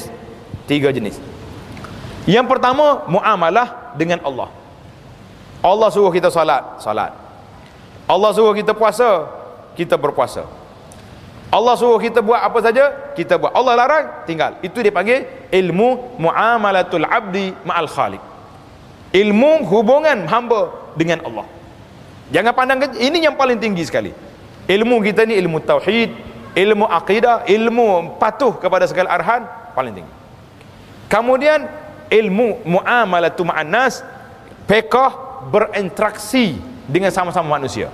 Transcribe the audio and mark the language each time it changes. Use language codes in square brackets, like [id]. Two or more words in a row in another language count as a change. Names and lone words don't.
[ms] 3 jenis. Yang pertama, muamalah dengan Allah. Allah suruh kita salat. Allah suruh kita puasa, kita berpuasa. Allah suruh kita buat apa saja, kita buat. Allah larang, tinggal. Itu dipanggil ilmu [ar] معاملة العبد مع الخالق. [ms] Ilmu hubungan hamba dengan Allah. Jangan pandang ini yang paling tinggi sekali. Ilmu kita ni ilmu tauhid, ilmu akidah, ilmu patuh kepada segala arahan, paling tinggi. Kemudian ilmu [ar] معاملة مع الناس, [ms] fiqh berinteraksi dengan sama-sama manusia.